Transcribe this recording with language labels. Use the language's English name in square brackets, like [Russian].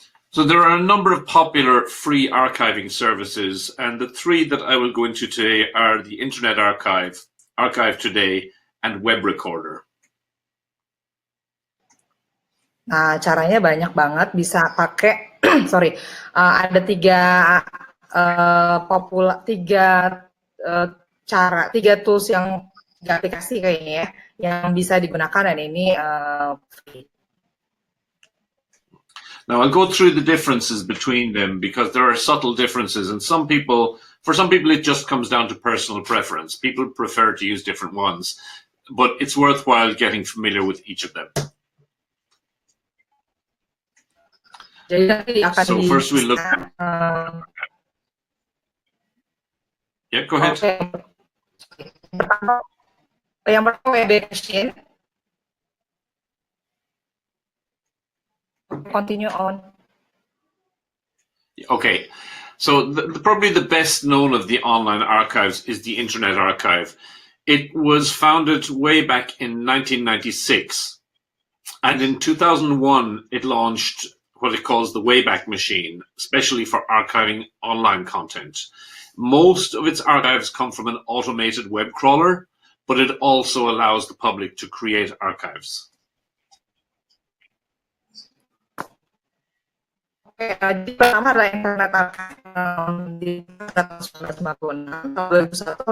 [English] So there are a number of popular free archiving services, and the three that I will go into today are the Internet Archive, Archive Today, and Web Recorder. [Indonesian] Nah, caranya banyak banget, bisa pakai, sorry, ada tiga tools yang aplikasi kayaknya ya, yang bisa digunakan, dan ini free. [English] Now I'll go through the differences between them because there are subtle differences, and for some people it just comes down to personal preference. People prefer to use different ones, but it's worthwhile getting familiar with each of them. So first we look at... Yeah, go ahead. [Indonesian] Yang pertama web machine. [English] Continue on. Okay, so probably the best known of the online archives is the Internet Archive. It was founded way back in 1996, and in 2001 it launched what it calls the Wayback Machine, especially for archiving online content. Most of its archives come from an automated web crawler, but it also allows the public to create archives. [Indonesian] Jadi pertama adalah Internet Archive di tahun 1996.